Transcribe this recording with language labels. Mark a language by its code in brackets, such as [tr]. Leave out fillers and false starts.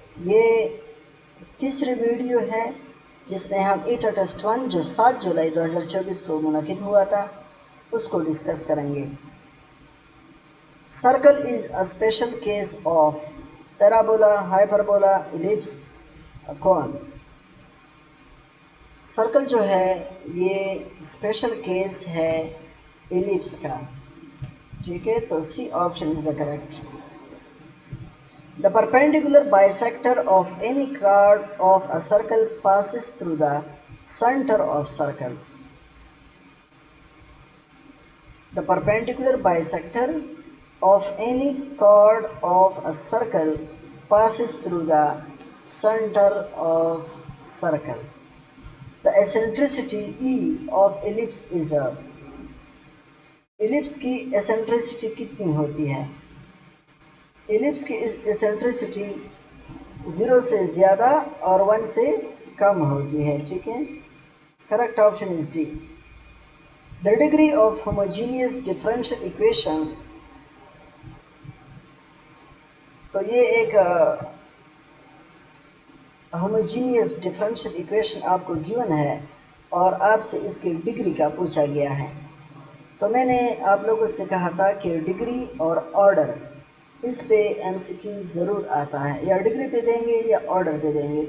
[ur] یہ تیسری ویڈیو ہے جس میں ہم ایٹا ٹیسٹ 1 جو 7 جولائی 2024 کو منعقد ہوا تھا اس کو ڈسکس کریں گے. [en] Circle is a special case of parabola, hyperbola, ellipse, cone. [ur] سرکل جو ہے یہ اسپیشل کیس ہے ایلپس کا. ٹھیک ہے، تو [en] C option is the correct. The perpendicular bisector of any chord of a circle passes through the centre of circle. The perpendicular bisector of any chord of a circle passes through the center of circle. The eccentricity E of ellipse is a. [ur] ellipse کی eccentricity کتنی ہوتی ہے؟ ellipse کی eccentricity 0 سے زیادہ اور 1 سے کم ہوتی ہے. ٹھیک ہے، [en] Correct option is D. The degree of homogeneous differential equation. [ur] تو یہ ایک homogeneous differential equation آپ کو given ہے اور آپ سے اس کی ڈگری کا پوچھا گیا ہے. تو میں نے آپ لوگوں سے کہا تھا کہ ڈگری اور آرڈر اس پہ ایم سی کیو ضرور آتا ہے، یا ڈگری پہ دیں گے یا آرڈر پہ دیں گے.